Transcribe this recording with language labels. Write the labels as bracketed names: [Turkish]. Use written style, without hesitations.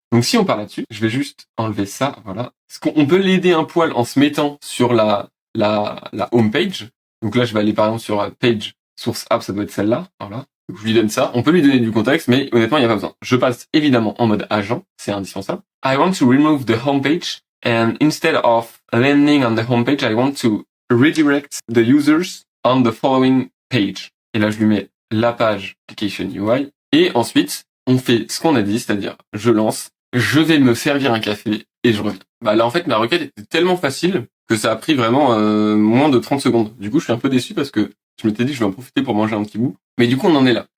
[French] Donc si on part là-dessus, je vais juste enlever ça, voilà. On peut l'aider un poil en se mettant sur la home page. Donc là, je vais aller par exemple sur page source app, ça doit être celle-là, voilà. Donc je lui donne ça. On peut lui donner du contexte, mais honnêtement, il n'y a pas besoin. Je passe évidemment en mode agent, c'est indispensable. [English] I want to remove the home page and instead of landing on the home page, I want to redirect the users on the following page. [French] Et là, je lui mets la page application UI. Et ensuite, on fait ce qu'on a dit, c'est-à-dire, je lance, je vais me servir un café et je reviens. Bah là, en fait, ma requête était tellement facile que ça a pris vraiment moins de 30 secondes. Du coup, je suis un peu déçu parce que je m'étais dit que je vais en profiter pour manger un petit bout. Mais du coup, on en est là.